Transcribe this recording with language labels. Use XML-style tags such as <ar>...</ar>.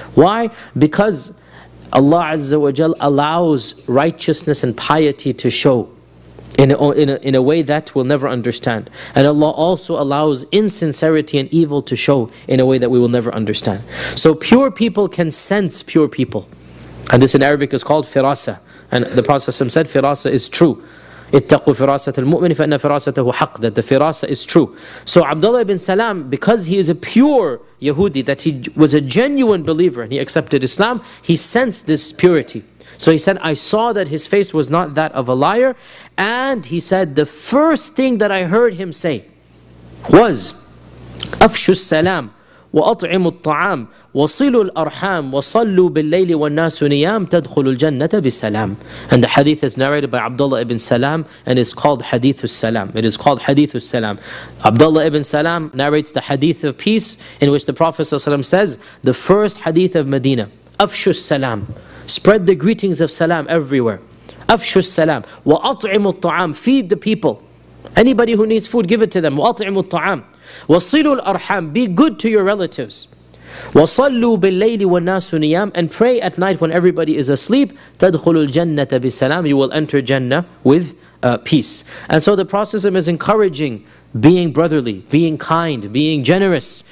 <en>Why? Because Allah Azza wa Jal allows righteousness and piety to show in a way that we'll never understand. And Allah also allows insincerity and evil to show in a way that we will never understand. So pure people can sense pure people. And this in Arabic is called firasa. And the Prophet ﷺ said, firasa is true.</en> <ar>اتقوا فراسة المؤمن فإن فراسته حق,</ar> <en>that the firasa is true. So Abdullah ibn Salam, because he is a pure Yahudi, that he was a genuine believer and he accepted Islam, he sensed this purity. So he said, I saw that his face was not that of a liar. And he said, the first thing that I heard him say was,</en> <ar>أفشوا السلام وأطعموا الطعام وصلوا الأرحام وصلوا بالليل والناس نيام تدخلوا الجنة بسلام.</ar> <en>And the hadith is narrated by Abdullah ibn Salam and is called Hadith al-Salam. It is called Hadith al-Salam. Abdullah ibn Salam narrates the Hadith of Peace, in which the Prophet ﷺ says, the first Hadith of Medina,</en> <ar>أفشوا السلام,</ar> <en>spread the greetings of salam everywhere.</en> <ar>أفشوا السلام وأطعموا الطعام,</ar> <en>feed the people. Anybody who needs food, give it to them.</en> <ar>وَأَطْعِمُوا الطَّعَامِ وَصِلُوا الْأَرْحَامِ,</ar> <en>be good to your relatives.</en> <ar>وَصَلُّوا بِالْلَّيْلِ وَالنَّاسُ نِيَامِ,</ar> <en>and pray at night when everybody is asleep.</en> <ar>تَدْخُلُوا الْجَنَّةَ بِسَلَامِ,</ar> <en>you will enter Jannah with peace. And so the Prophet is encouraging being brotherly, being kind, being generous.</en>